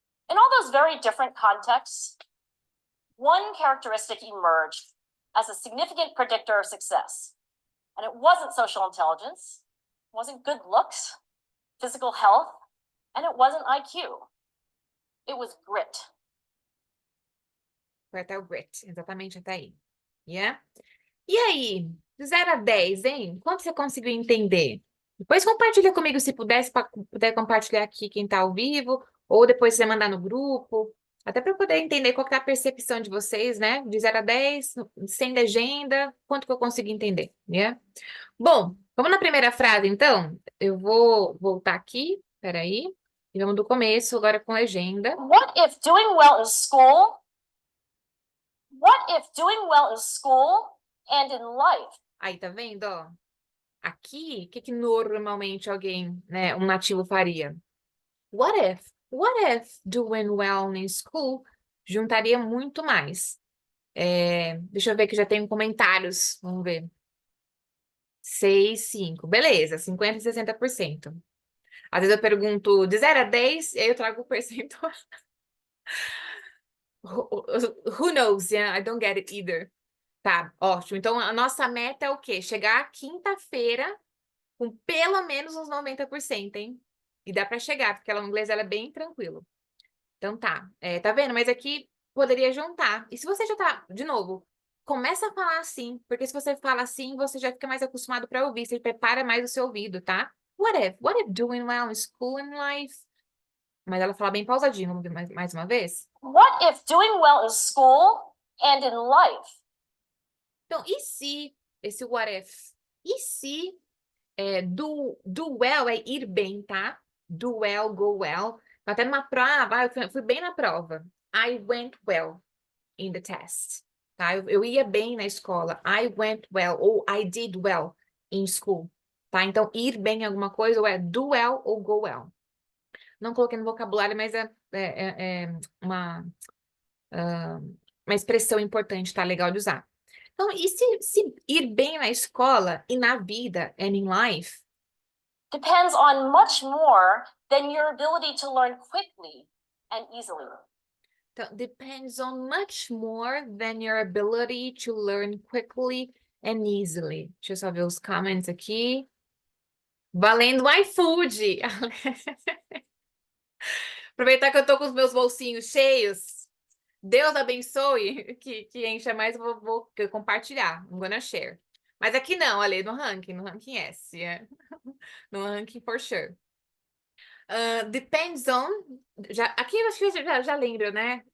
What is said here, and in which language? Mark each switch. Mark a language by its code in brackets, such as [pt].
[en] In all those very different contexts, one characteristic emerged as a significant predictor of success. And it wasn't social intelligence, it wasn't good looks, physical health, and it wasn't IQ. It was grit. [pt] Vai até o grit, exatamente até aí. Yeah? E aí, de 0 a 10, hein? Quanto você conseguiu entender? Depois compartilha comigo se puder compartilhar aqui quem tá ao vivo, ou depois você mandar no grupo, até para eu poder entender qual que é a percepção de vocês, né? De 0 a 10, sem legenda, quanto que eu consigo entender, né? Bom, vamos na primeira frase, então? Eu vou voltar aqui, peraí, e vamos do começo, agora com legenda. [en] What if doing well in school? What if doing well in school and in life? [pt] Aí, tá vendo, ó? Aqui, o que que normalmente alguém, né, um nativo faria? [en] What if doing well in school [pt] juntaria muito mais. Deixa eu ver que já tem comentários, vamos ver. 6, 5, beleza, 50% e 60%. Às vezes eu pergunto de 0 a 10, e aí eu trago o percentual. [en] Who knows, yeah, I don't get it either. [pt] Tá, ótimo. Então, a nossa meta é o quê? Chegar quinta-feira com pelo menos uns 90%, hein? E dá para chegar, porque o inglês ela é bem tranquilo. Então tá, tá vendo? Mas aqui poderia juntar. E se você já tá, de novo, começa a falar assim, porque se você fala assim, você já fica mais acostumado para ouvir, você prepara mais o seu ouvido, tá? [en] What if doing well in school and life? [pt] Mas ela fala bem pausadinho, vamos ver mais uma vez? [en] What if doing well in school and in life? [pt] Então, e se, esse what if? E se do well é ir bem, tá? [en] Do well, go well. [pt] Até numa prova, eu fui bem na prova. [en] I went well in the test. Tá? [pt] Eu ia bem na escola. [en] I went well, ou I did well in school. [pt] Tá? Então, ir bem em alguma coisa, ou é do well ou go well. Não coloquei no vocabulário, mas é uma expressão importante, tá? Legal de usar. Então, e se ir bem na escola e na vida, [en] and in life, depends on much more than your ability to learn quickly and easily. então, depends on much more than your ability to learn quickly and easily. [pt] Deixa eu só ver os comments aqui. Valendo iFood! Aproveitar que eu tô com os meus bolsinhos cheios. Deus abençoe, que encha mais, eu vou compartilhar. [en] I'm gonna share. [pt] Mas aqui não, ali no ranking yes. Yeah. [en] No ranking for sure. [pt] Depends on. Aqui eu acho que já lembro, né?